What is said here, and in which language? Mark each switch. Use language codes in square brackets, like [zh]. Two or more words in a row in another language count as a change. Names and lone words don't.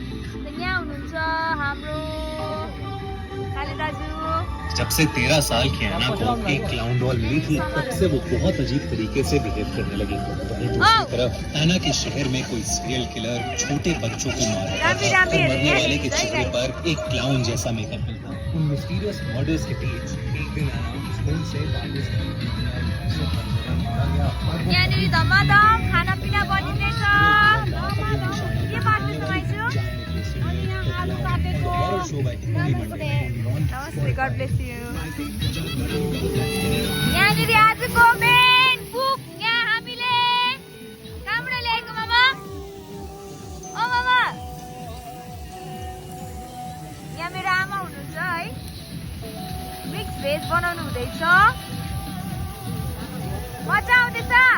[hi] जब से 13 साल की ऐना को एक [en] clown doll [hi] मिली थी, तब से वो बहुत अजीब तरीके से बिहेव करने लगी। वहीं दूसरी तरफ ऐना के शहर में कोई [en] serial killer [hi] छोटे बच्चों को मार रहा था और मरने वाले के चेहरे पर एक क्लाउन जैसा मेकअप मिलता। उन [en] mysterious murders [hi] के बीच एक दिन ऐना स्कूल से वापस [ne] यहाँनिर धमाधम खानापिना बनिँदैछ। के बाट्नु समाइछु? अनि यहाँ आलु काटेको। नमस्ते, [en] God bless you. [ne] यहाँनिर आजको [en] main cook [ne] यहाँ हामीले कहाँबाट ल्याएको मामा? ओ मामा, यहाँ मेरो आमा हुनुहुन्छ है। [en] mix veg [ne] बनाउनु हुँदैछ, मजा आउँदैछ।